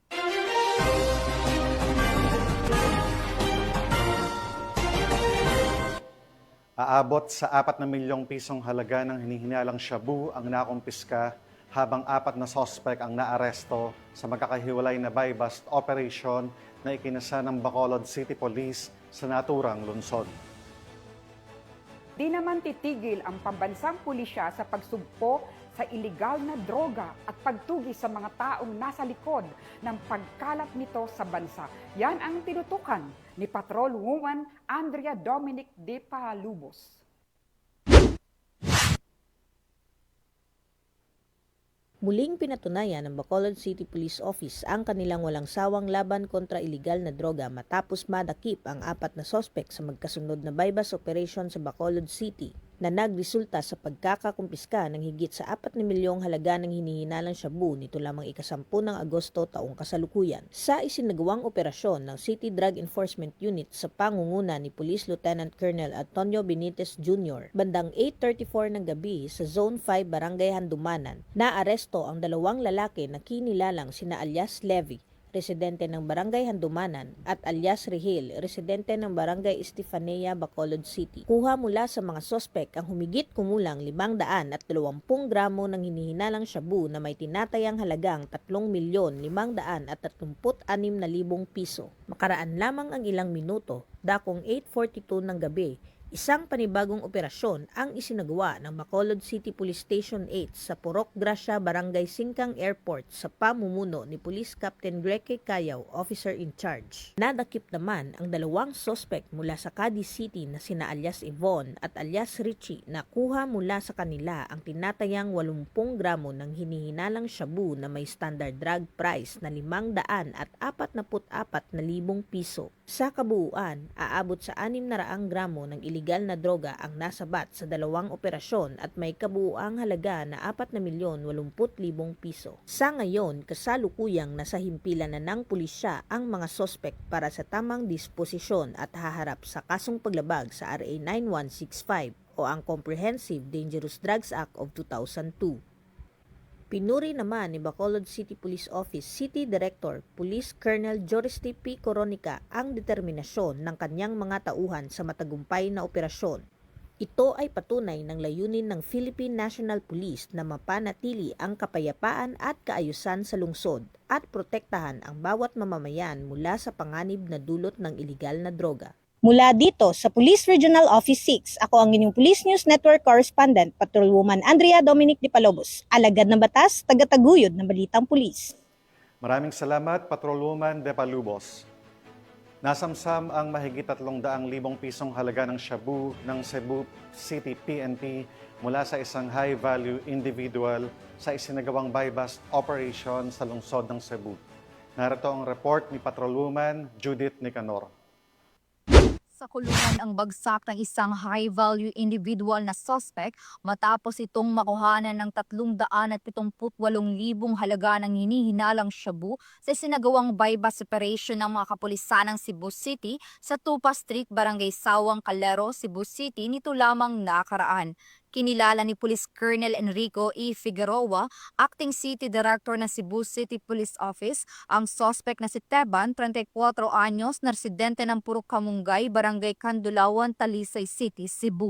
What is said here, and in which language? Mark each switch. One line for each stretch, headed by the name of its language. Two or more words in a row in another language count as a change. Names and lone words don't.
Filipino: Aabot sa 4 na milyong pisong halaga ng hinihinalang shabu ang nakumpiska habang 4 na sospek ang naaresto sa magkakahiwalay na
English: buy-bust operation
Filipino: na ikinasa ng Bacolod City Police sa naturang lungsod. Di naman titigil ang pambansang pulisya sa pagsugpo sa iligal na droga at pagtugi sa mga taong nasa likod ng pagkalat nito sa bansa. Yan ang tinutukan ni Patrolwoman Andrea Dominic de Palubos. Muling pinatunayan ng Bacolod City Police Office ang kanilang walang sawang laban kontra iligal na droga matapos madakip ang 4 na sospek sa magkasunod na
English: buy-bust operation
Filipino: sa Bacolod City na nagresulta sa pagkakakumpiska ng higit sa 4 na milyong halaga ng hinihinalang shabu nito lamang ika-10 ng Agosto taong kasalukuyan. Sa isinagawang operasyon ng City Drug Enforcement Unit sa pangunguna ni Police Lieutenant Colonel Antonio Benitez Jr., bandang 8:34 ng gabi sa Zone 5 Barangay Handumanan, naaresto ang 2 lalaki na kinilalang sina alias Levy, residente ng Barangay Handumanan, at alias Rihil, residente ng Barangay Estefanía, Bacolod City. Kuha mula sa mga sospek ang humigit kumulang 520 gramo ng hinihinalang shabu na may tinatayang halagang 3,536,000 piso. Makaraan lamang ang ilang minuto, dakong 8:42 ng gabi, Isang panibagong operasyon ang isinagawa ng Bacolod City Police Station 8 sa Purok Gracia, Barangay Singkang Airport sa pamumuno ni Police Captain Greke Cayaw,
English: Officer in Charge.
Filipino: Nadakip naman ang dalawang sospek mula sa Cadiz City na sina alias Yvonne at alias Richie na kuha mula sa kanila ang tinatayang 80 gramo ng hinihinalang shabu na may
English: standard drug price
Filipino: na 544,000 piso. Sa kabuuan, aabot sa 600 gramo ng illegal na droga ang nasabat sa dalawang operasyon at may kabuuang halaga na 4,80,000 piso. Sa ngayon, kasalukuyang nasa himpilan na ng pulisya ang mga sospek para sa tamang disposisyon at haharap sa kasong paglabag sa RA 9165 o ang Comprehensive Dangerous Drugs Act of 2002. Pinuri naman ni Bacolod City Police Office City Director Police Colonel Joristy P. Coronica ang determinasyon ng kanyang mga tauhan sa matagumpay na operasyon. Ito ay patunay ng layunin ng Philippine National Police na mapanatili ang kapayapaan at kaayusan sa lungsod at protektahan ang bawat mamamayan mula sa panganib na dulot ng iligal na droga. Mula dito sa Police Regional Office 6, ako ang inyong Police News Network Correspondent, Patrolwoman Andrea Dominic de Palobos, alagad ng batas, tagataguyod ng balitang pulis. Maraming salamat, Patrolwoman de Palubos. Nasamsam ang mahigit 300,000 pisong halaga ng shabu ng Cebu City PNP mula sa isang
English: high-value individual
Filipino: sa isinagawang
English: buy-bust operation
Filipino: sa lungsod ng Cebu. Narito ang report ni Patrolwoman Judith Nicanor. Sa kulungan ang bagsak ng isang
English: high-value individual
Filipino: na suspect matapos itong makuhanan ng 378,000 halaga ng hinihinalang shabu sa isinagawang
English: buy-bust operation
Filipino: ng mga kapulisan ng Cebu City sa Tupa Street, Barangay Sawang, Calero, Cebu City nito lamang nakaraan. Kinilala ni Police Colonel Enrico E. Figueroa, Acting City Director ng Cebu City Police Office, ang suspect na si Teban, 34 anyos, na residente ng Purok Kamungay, Barangay Kandulawan, Talisay City, Cebu.